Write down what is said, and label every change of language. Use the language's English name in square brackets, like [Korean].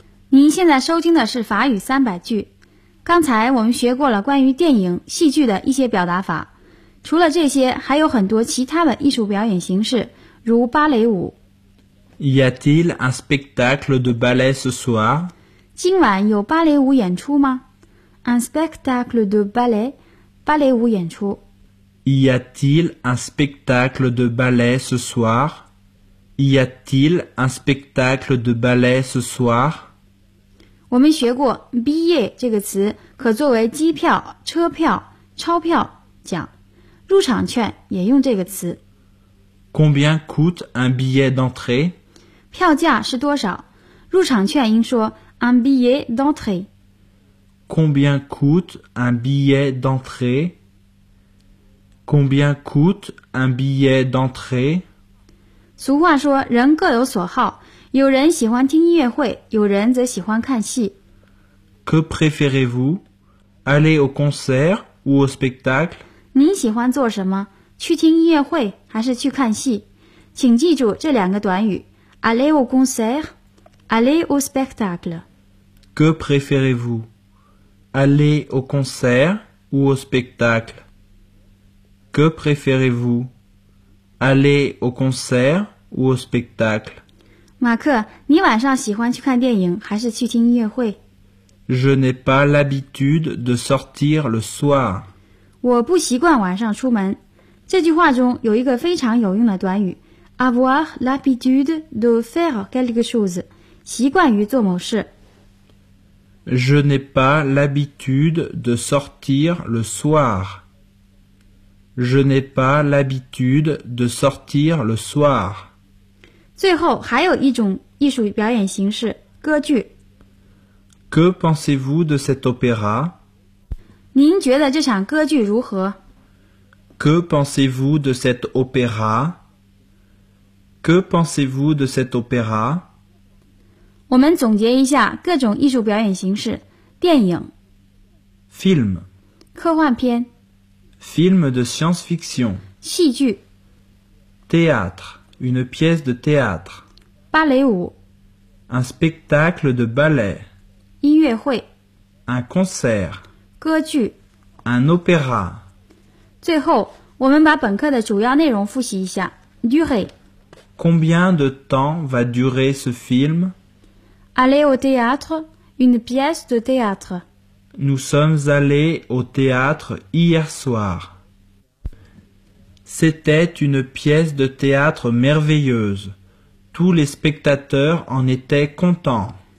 [Chinese] 您现在收听的是法语三百句。刚才我们学过了关于电影、戏剧的一些表达法，除了这些，还有很多其他的艺术表演形式，如芭蕾舞。 [French] Y a-t-il un spectacle de ballet ce soir? [Chinese] 今晚有芭蕾舞演出吗？ [French] Un spectacle de ballet, 芭蕾舞演出。 Y a-t-il un spectacle de ballet ce soir? Y a-t-il un spectacle de ballet ce soir? [Chinese] 我们学过 billet 这个词可作为机票、车票、钞票讲，入场券也用这个词。 [French] Combien coûte un billet d'entrée? [Chinese] 票价是多少？入场券应说 [French] un billet d'entrée。 Combien coûte un billet d'entrée? Combien coûte un billet d'entrée? [Chinese] 俗话说，人各有所好。有人喜欢听音乐会，有人则喜欢看戏。 [French] Que préférez-vous? Aller au concert ou au spectacle? [Chinese] 您喜欢做什么？去听音乐会还是去看戏？请记住这两个短语 [French] aller au concert, aller au spectacle. Que préférez-vous? Aller au concert ou au spectacle? Que préférez-vous? Aller au concert ou au spectacle? [Chinese] 马克，你晚上喜欢去看电影还是去听音乐会？ [French] Je n'ai pas l'habitude de sortir le soir. [Chinese] 我不习惯晚上出门。这句话中有一个非常有用的短语 [French] avoir l'habitude de faire quelque chose， [Chinese] 习惯于做某事。 [French] Je n'ai pas l'habitude de sortir le soir. Je n'ai pas l'habitude de sortir le soir. [Chinese] 最后还有一种艺术表演形式，歌剧。 [French] Que pensez-vous de cet opéra ? [Chinese] 您觉得这场歌剧如何？ [French] Que pensez-vous de cet opéra ? Que pensez-vous de cet opéra ? [Chinese] 我们总结一下各种艺术表演形式：电影 [French] ，film， [Chinese] 科幻片 [French] ，film de science-fiction， [Chinese] 戏剧 [French] ，théâtre， une pièce de théâtre， [Chinese] 芭蕾舞 [French] ，un spectacle de ballet。 [Chinese] 音乐会 [French] un concert [Chinese] 歌剧 [French] un opéra [Chinese] 最后我们把本课的主要内容复习一下 durée [French] combien de temps va durer ce film aller au théâtre une pièce de théâtre nous sommes allés au théâtre hier soir c'était une pièce de théâtre merveilleuse tous les spectateurs en étaient contents